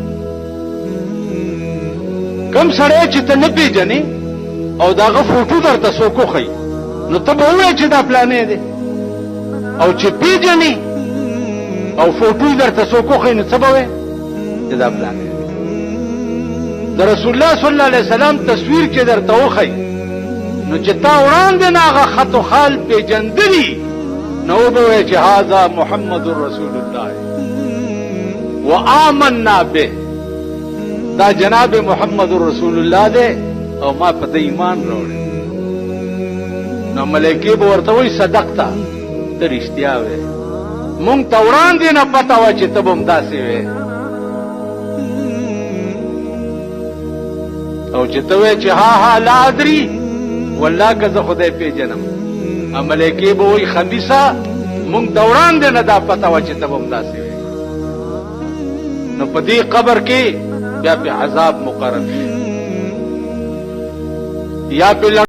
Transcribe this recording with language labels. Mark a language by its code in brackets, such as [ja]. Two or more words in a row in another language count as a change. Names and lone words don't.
[ps] کوم سړی چې ته نه پېژنې او د هغه فوټو درته څوک وښیي نو ته به ووایې چې دا پلانی دی، او چې پېژنې او فوټو درته څوک وښیي نو څه به وایې چې دا پلانی دی. د رسول الله [ar] صلی الله علیه وسلم [ps] تصویر چې درته وښیي نو چې تا وړاندې نه هغه خط و خال پېژندلي نو وبه وایې چې [ar] هذا محمد رسول الله وآمنا به، [ps] دا جناب محمد رسول الله دی او ما په ده ایمان راوړی. نو ملایکې به ورته وایي صدقته، ته رښتیا وې، مونږ ته وړاندې نه پته وه چې ته به همداسې وې. او چې ته وایې چې ها ها [ar] لا ادري والله [ps] که زه خدای پېژنم، ملایکې به وایي خبیثه مونږ ته وړاندې نه دا پته وه چې ته به همداسې وې. نو په دې قبر کې بیا پې عذاب مقرر شي یا پې